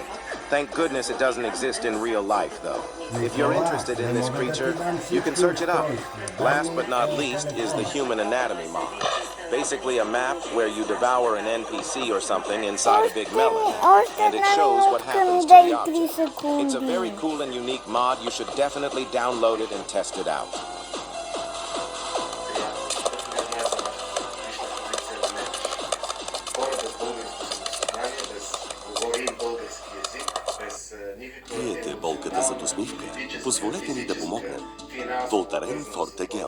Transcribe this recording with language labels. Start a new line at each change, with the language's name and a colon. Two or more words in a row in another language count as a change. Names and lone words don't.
English: Thank goodness it doesn't exist in real life, though. If you're interested in this creature, you can search it up. Last but not least is the Human Anatomy mod. Basically a map where you devour an NPC or something inside a big melon, and it shows what happens to the object. It's a very cool and unique mod. You should definitely download it and test it out.
Bulgarian: Криете болката зад усмивка? Позволете ни да помогнем. Волтарен Фортегел.